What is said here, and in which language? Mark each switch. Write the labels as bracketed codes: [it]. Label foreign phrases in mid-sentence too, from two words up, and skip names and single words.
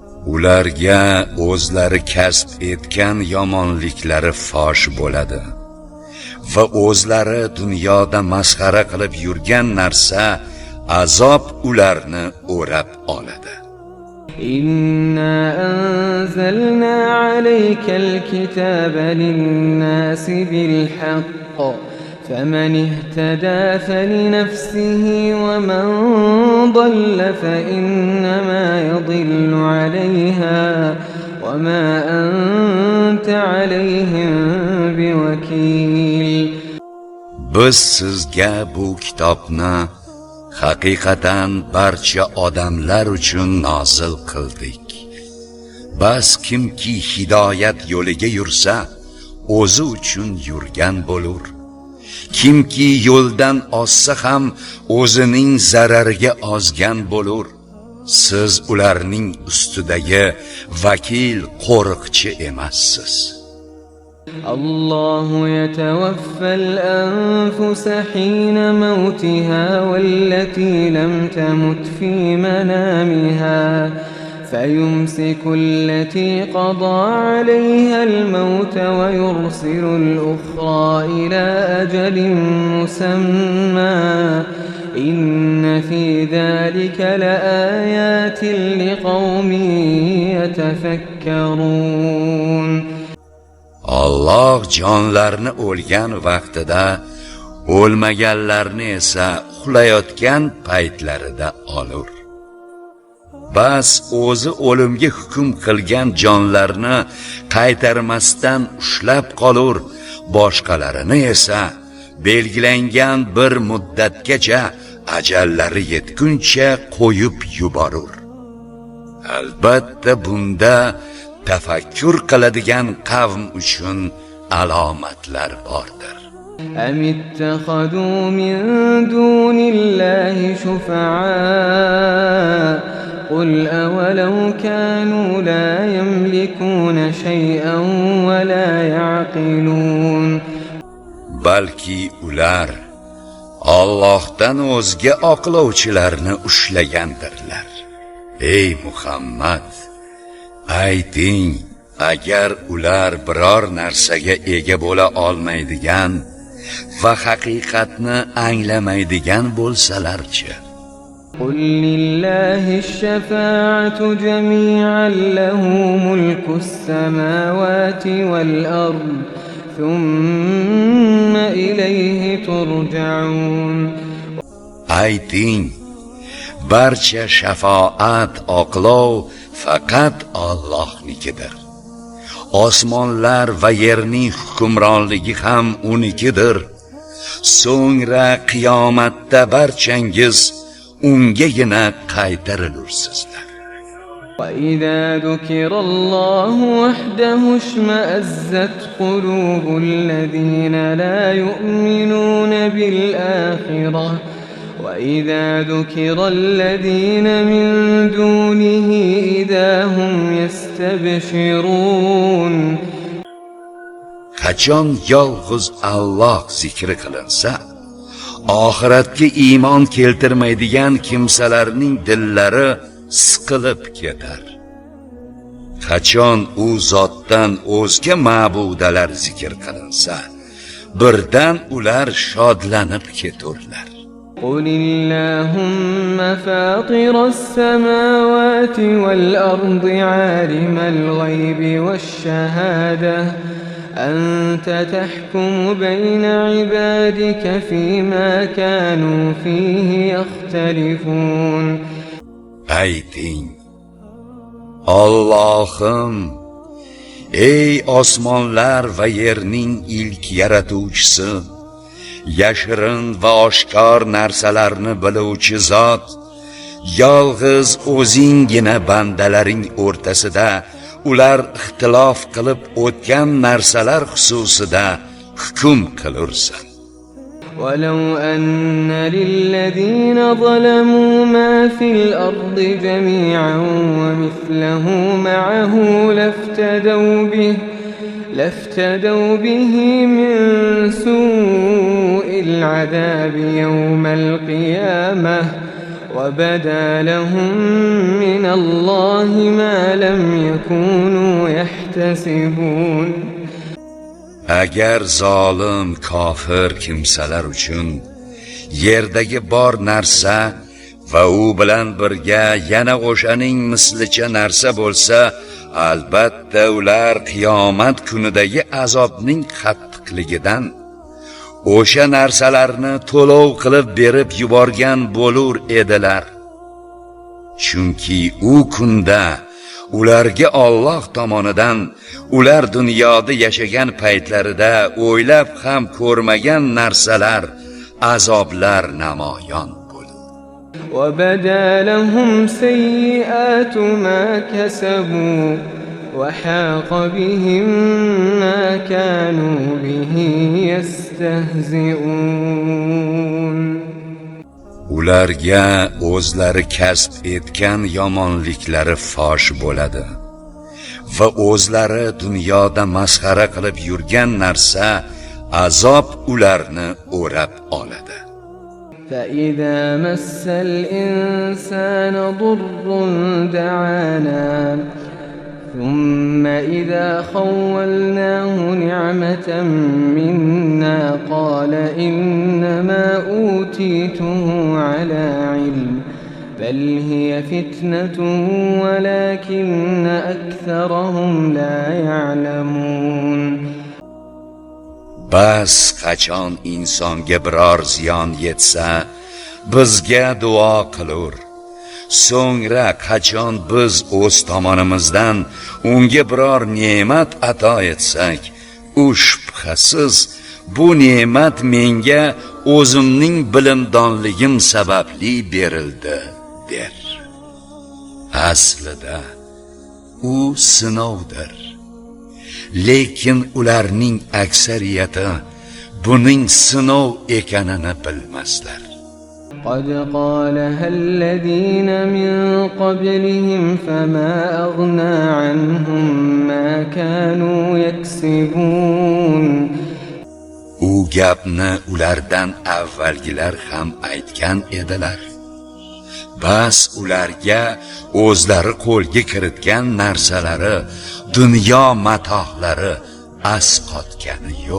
[uz] ularga o'zlari kasb etgan yomonliklari fosh bo'ladi va o'zlari dunyoda masxara qilib yurgan narsa azob ularni o'rab oladi. [ar] إنا أنزلنا عليك الكتاب للناس بالحق فمن اهتدى فلنفسه ومن ضل فإنما يضل عليها وما أنت عليهم بوكيل. [uz] Biz sizga bu kitobni haqiqatan barcha odamlar uchun nozil qildik. Bas kimki hidoyat yo'liga yursa, o'zi uchun yurgan bo'lur. Kimki yo'ldan ozsa ham o'zining zarariga ozgan bo'lur. Siz ularning ustidagi vakil, qo'riqchi emassiz. [ar] الله يتوفى الأنفس حين موتها والتي لم تمت في منامها فيمسك التي قضى عليها الموت ويرسل الأخرى إلى أجل مسمى إن في ذلك لآيات لقوم يتفكرون. [uz] Allah jonlarni o'lgan vaqtida, o'lmaganlarni esa uxlayotgan paytlarida olur. Bas o'zi o'limga hukm qilgan jonlarni qaytarmasdan ushlab qolur, boshqalarini esa belgilangan bir muddatgacha ajallari yetguncha qo'yib yuborur. Albatta bunda tafakkur qiladigan qavm uchun alomatlar bordir. [ar] أم اتخذوا من دون الله شفعاء قل أولو كانوا لا يملكون شيئا ولا يعقلون. [uz] Balki ular Allohdan o'zga oqlovchilarni ushlagandirlar. Ey Muhammad, ayting, agar ular biror narsaga ega bo'la olmaydigan va haqiqatni anglamaydigan bo'lsalarchi? [ar] قل لله الشفاعة جميعا له ملك السماوات والأرض ثم إليه ترجعون. [uz] Ayting, barcha shafoat, oqlov faqat Allohnikidir. Osmonlar va yerning hukmronligi ham unikidir. So'ngra qiyomatda barchangiz ungagina qaytarilursizlar. [ar] وإذا ذكر الله وحده اشمأزت قلوب الذين لا يؤمنون بالآخرة وإذا ذكر الذين من دونه إذا هم يستبشرون. [uz] Qachon yolg'iz Alloh zikri qilinsa, oxiratga iymon keltirmaydigan kimsalarning dillari siqilib ketar. Qachon u zotdan o'zga ma'budalar zikr qilinsa, birdan ular shodlanib keturlar. [ar] قل اللهم فاطر السماوات والأرض عالم الغيب والشهادة أنت تحكم بين عبادك فيما كانوا فيه يختلفون. [uz] Ayting, Allohim, ey osmonlar va yerning ilk yaratuvchisi, yashirin va oshkor narsalarni biluvchi zot, yolg'iz o'zinggina bandalaring o'rtasida ular ixtilof qilib o'tgan narsalar xususida hukm qilursan. [ar] ولو أن للذين ظلموا ما في الأرض جميعا ومثله معه لافتدوا به من سوء العذاب يوم القيامة وبدا لهم من الله ما لم يكونوا يحتسبون. [uz] Agar zolim kofir kimsalar uchun yerdagi bor narsa va u bilan birga yana o'shaning mislicha narsa bo'lsa, albatta ular qiyomat kunidagi azobning qattiqligidan o'sha narsalarni to'lov qilib berib yuborgan bo'lur edilar. Chunki u kunda ularga Alloh tomonidan ular dunyoda yashagan paytlarida o'ylab ham ko'rmagan narsalar, azoblar namoyon bo'ldi. [ar] وَبَدَا لَهُمْ سَيِّئَاتُ مَا كَسَبُوا وَحَاقَ بِهِمْ مَا كَانُوا بِهِ يَسْتَهْزِئُونَ. [uz] Ularga o'zlari kasb etgan yomonliklari fosh bo'ladi va o'zlari dunyoda masxara qilib yurgan narsa, azob ularni o'rab oladi. [ar] فَإِذَا مَسَّ الْإِنسَانَ ضُرٌّ دَعَانَا ثُمَّ إِذَا خَوَّلْنَاهُ نِعْمَةً مِنَّا قَالَ إِنَّمَا أُوتِيتُهُ عَلَى عِلْمٍ بَلْ هِيَ فِتْنَةٌ وَلَكِنَّ أَكْثَرَهُمْ لَا يَعْلَمُونَ. [uz] Bas qachon insonga biror ziyon yetsa, bizga duo qilur. So'ngra qachon biz o'z tomonimizdan unga biror ne'mat ato etsak, u shubhasiz bu ne'mat menga o'zimning bilimdonligim sababli berildi der. Aslida u sinovdir. Lekin ularning aksariyati buning sinov ekanini bilmaslar. [ar] قد قالها الذين من قبلهم فما أغنى عنهم ما كانوا يكسبون. [uz] U gapni ulardan avvalgilar ham aytgan edilar. Bas ularga o'zlari qo'lga kiritgan narsalari, dunyo matohlari asqotgani yo'q.